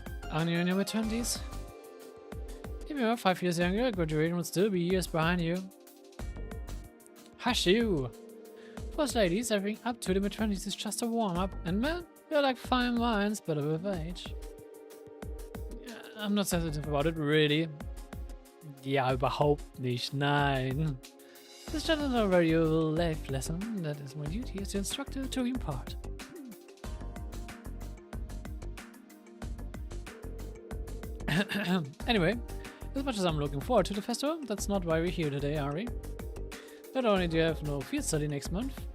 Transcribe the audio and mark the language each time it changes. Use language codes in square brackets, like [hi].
[en] Are you in your mid-20s? If you were 5 years younger, graduation would still be years behind you. Hush you! For us ladies, everything up to the mid-20s is just a warm-up, and men, you're like fine wines, but with age. I'm not sensitive about it, really. [de] Ja, überhaupt nicht, nein. [en] This is just a valuable life lesson that is my duty as the instructor to impart. Anyway, as much as I'm looking forward to the festival, that's not why we're here today, are we? Not only do you have no field study next month,